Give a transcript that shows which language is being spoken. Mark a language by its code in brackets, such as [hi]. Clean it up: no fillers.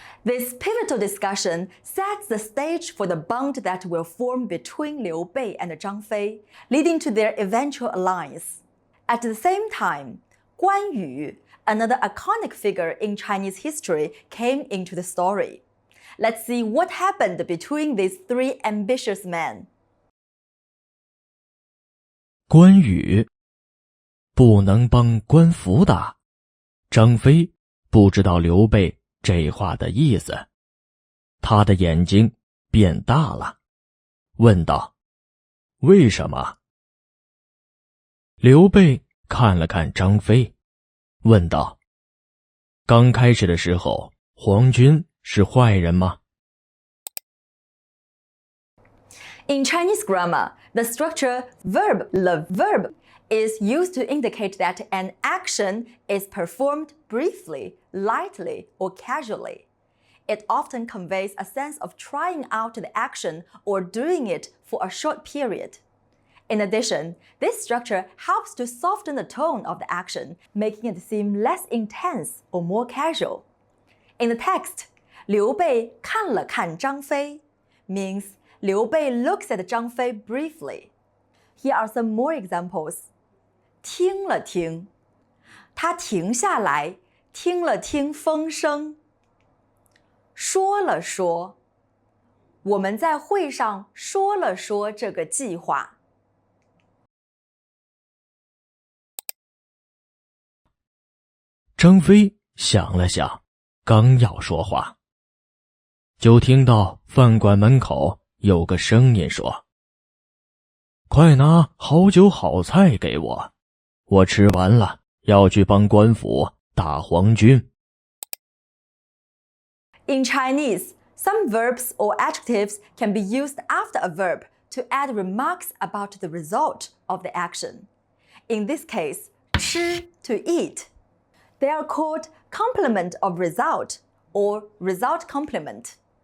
[en] This pivotal discussion sets the stage for the bond that will form between Liu Bei and Zhang Fei, leading to their eventual alliance. At the same time, Guan Yu, another iconic figure in Chinese history, came into the story. Let's see what happened between these three ambitious men. [zh] 关羽不能帮官府打，张飞不知道刘备这话的意思，他的眼睛变大了，问道：“为什么？” 刘备看了看张飞，问道：“刚开始的时候，皇军是坏人吗？” [en] In Chinese grammar, the structure le verb is used to indicate that an action is performed briefly, lightly, or casually. It often conveys a sense of trying out the action or doing it for a short period. In addition, this structure helps to soften the tone of the action, making it seem less intense or more casual. In the text, [zh] 刘备看了看张飞 [en] means Liu Bei looks at Zhang Fei briefly. Here are some more examples. [zh] 听了听，他停下来，听了听风声。说了说，我们在会上说了说这个计划。张飞想了想，刚要说话，就听到饭馆门口有个声音说：“快拿好酒好菜给我，我吃完了要去帮官府打皇军。” [en] In Chinese, some verbs or adjectives can be used after a verb to add remarks about the result of the action. In this case, 吃 to eat. They are called complement of result or result complement.